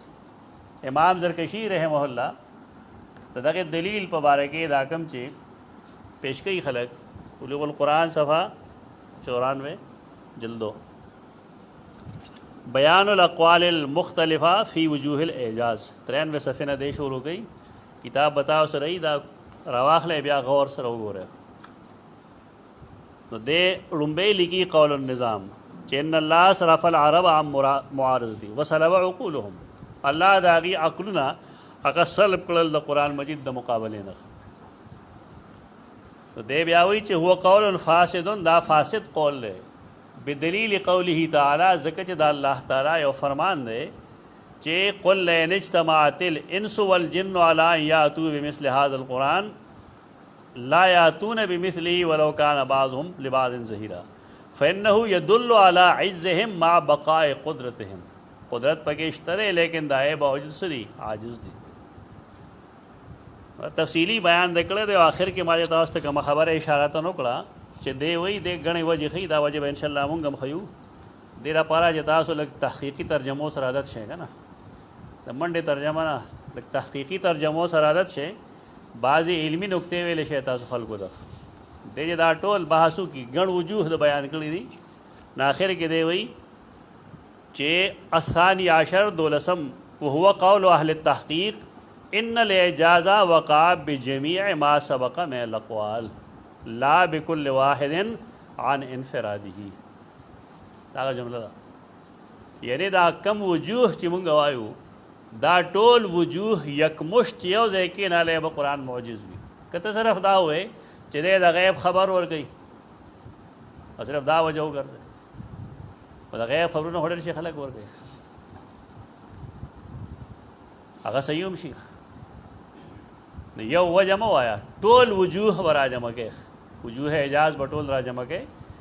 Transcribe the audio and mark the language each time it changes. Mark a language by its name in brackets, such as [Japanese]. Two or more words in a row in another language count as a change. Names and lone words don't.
[Pashto] امام زرکشي رحمه الله د دغې دلیل په باره کې دا کوم چې پیش کوي خلک بلوغ القرآن صفحه 94 جلدو بیان الاقوال المختلفہ فی وجوہ الاعجاز 93 صفحے نه دی شروع کړي. کتاب بتاو سره دا راواخلې بیا غور سره وګوره. نو دې لومبۍ لیکي [Arabic] قول النظام [Pashto] چې [Arabic] ان الله صرف العرب عن معارضتي وسلب عقولهم، [Pashto] الله د هغې عقلونه هغه سلب کړل د قرآن مجید د مقابلې نه. نو دی بیا وایي چې [Arabic] هو قول فاسد، [Pashto] دا فاسد قول دی [Arabic] بدلیل قوله تعالی، [Pashto] ځکه چې د الله تعالی یو فرمان دی چې [Arabic] قل لئن اجتمعت الانس والجن على ان یاتوا بمثل هذا القرآن لا یاتون بمثله ولو كان بعضهم لبعض ظهیرا فانه يدل على عجزهم مع بقاء قدرتهم. [Pashto] قدرت پکې شته دی لیکن دا یې باوجود څه دي عاجز دي. تفصیلی بیان د کړی دی. آخر کې ما تاسو ته کومه خبره اشاره ته وکړه چې دی وایي د ګڼې وجې ښیي، دا وجه به انشاءالله مونږ هم ښیو. دې لپاره چې تاسو لږ تحقیقي ترجمو سره عادت شئ که نه، د منډې ترجمه نه لږ تحقیقي ترجمو سره عادت شئ. بعضې علمي نکتې ویلی شئ تاسو خلکو ته، دې دا ټول بحثو کې ګڼ وجوه د بیان کړي دي نو آخر کې دی وایي چې [Arabic] الثاني عشر [Pashto] دولسم [Arabic] وهو قول اهل التحقیق ان الاعجاز وقع بجميع ما سبق من الاقوال لا بكل واحد عن انفراده. [Pashto] دا جمله ده یعنی دا کم وجوه چې مونږ وایو دا ټول وجوه یکمشت یو ځای کې نه علیه به قرآن معجز وي. که ته صرف دا وایې چې دی د غیب خبر ورکوي او صرف دا وجه وګرځئ خو د غیب خبرونه خو ډېر شي خلک ورکوي هغه صحیح هم شي نو یو وجه مه وایه ټول وجوه به را جمع کوې وجوه اعجاز به ټول را جمع کوې